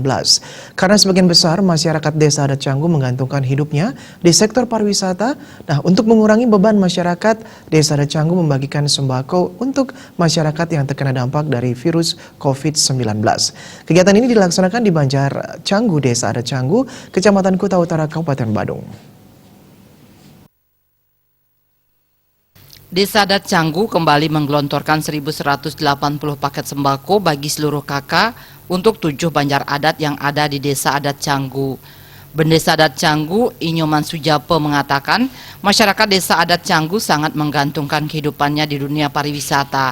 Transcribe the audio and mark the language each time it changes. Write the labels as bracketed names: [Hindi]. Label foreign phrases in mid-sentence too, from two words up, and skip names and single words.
[Indonesian] Karena sebagian besar masyarakat Desa Adat Canggu menggantungkan hidupnya di sektor pariwisata. Nah, untuk mengurangi beban masyarakat, Desa Adat Canggu membagikan sembako untuk masyarakat yang terkena dampak dari virus COVID-19. Kegiatan ini dilaksanakan di Banjar Canggu, Desa Adat Canggu, Kecamatan Kuta Utara, Kabupaten Badung. Desa Adat Canggu kembali menggelontorkan 1.180 paket sembako bagi seluruh kakak untuk 7 banjar adat yang ada di Desa Adat Canggu. Bendesa Adat Canggu, Inyoman Sujape mengatakan, masyarakat Desa Adat Canggu sangat menggantungkan kehidupannya di dunia pariwisata.